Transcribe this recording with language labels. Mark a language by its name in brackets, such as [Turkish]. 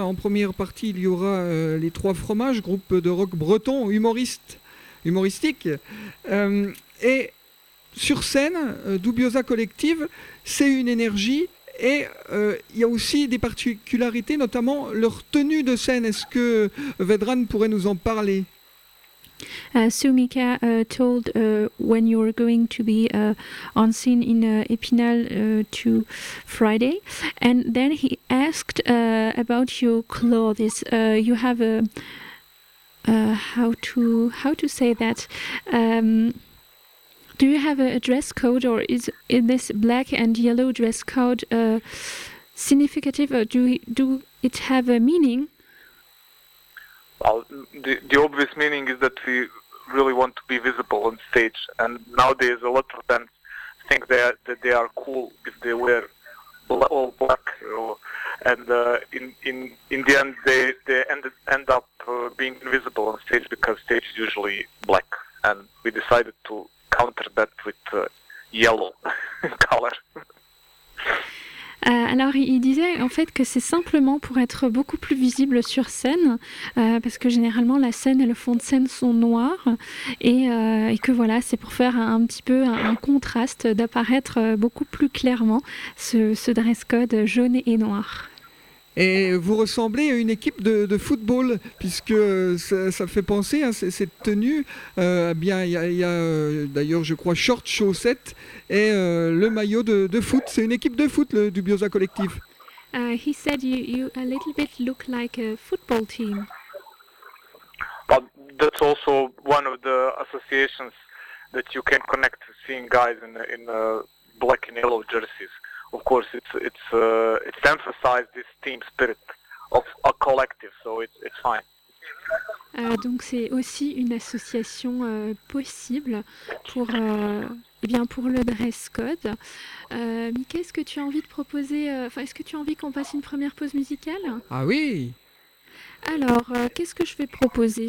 [French] En première partie, il y aura les Trois Fromages, groupe de rock breton humoristique. Et sur scène, Dubioza Collective, c'est une énergie et il y a aussi des particularités, notamment leur tenue de scène. Est-ce que Vedran pourrait nous en parler? [English] Sumika told when you're going to be on scene in Epinal to Friday, and then he asked about your clothes. You have how to say that? Do you have a dress code, or is this black and yellow dress code significant, or do it have a meaning? Well, the obvious meaning is that we really want to be visible on stage, and nowadays a lot of bands think that they are cool if they wear all black, and in the end they end up being invisible on stage because stage is usually black, and we decided to counter that with yellow color. [French] Alors, il disait en fait que c'est simplement pour être beaucoup plus visible sur scène, parce que généralement la scène et le fond de scène sont noirs, et que voilà, c'est pour faire un petit peu un contraste, d'apparaître beaucoup plus clairement ce dress code jaune et noir. Et vous ressemblez à une équipe de football, puisque ça fait penser, hein, cette tenue. Bien, il y a d'ailleurs, je crois, short, chaussettes et le maillot de foot. C'est une équipe de foot, le Dubioza Collectif. [English] He said you a little bit look like a football team. But that's also one of the associations that you can connect to seeing guys in black and yellow jerseys. Of course, it's emphasized this team spirit of a collective, so it's fine. [French] Donc c'est aussi une association possible pour le dress code. Mickey, est-ce que tu as envie de proposer, est-ce que tu as envie qu'on passe une première pause musicale? Ah oui. Alors, qu'est-ce que je vais proposer?